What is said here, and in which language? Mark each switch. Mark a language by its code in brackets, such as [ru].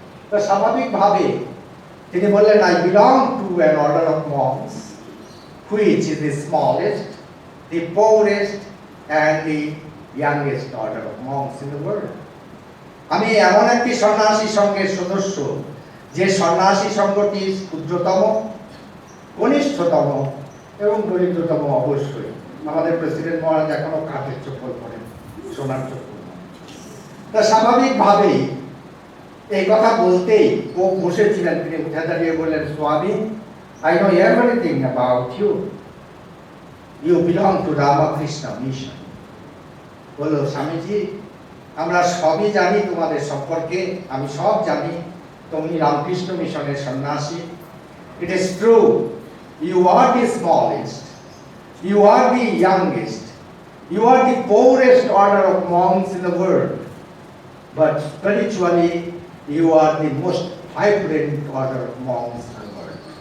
[bn] তো স্বাভাবিকভাবে তিনি বললেন, [en] I belong to an order of monks which is the smallest, the poorest and the youngest order of monks in the world. [bn] আমি এমন একটি সন্ন্যাসী সংঘের সদস্য যে সন্ন্যাসী সংঘটি ক্ষুদ্রতম, কনিষ্ঠতম এবং দরিদ্রতম। অবশ্যই আমাদের প্রেসিডেন্ট মহারাজ এখনো কাঠের চপ্পল পরেন, সোনার চপ্পল। তা স্বাভাবিকভাবেই এই কথা বলতেই ও বসেছিলেন, তিনি উঠে দাঁড়িয়ে বললেন, স্বামী, [en] I know everything about you. You belong to Ramakrishna Mission. [bn] বললো, স্বামীজি, আমরা সবই জানি তোমাদের সম্পর্কে, আমি সব জানি, তুমি রামকৃষ্ণ মিশনের সন্ন্যাসী। [en] It is true, you are the smallest, you are the youngest, you are the poorest order of monks in the world, but spiritually you are the most vibrant order of monks in the world.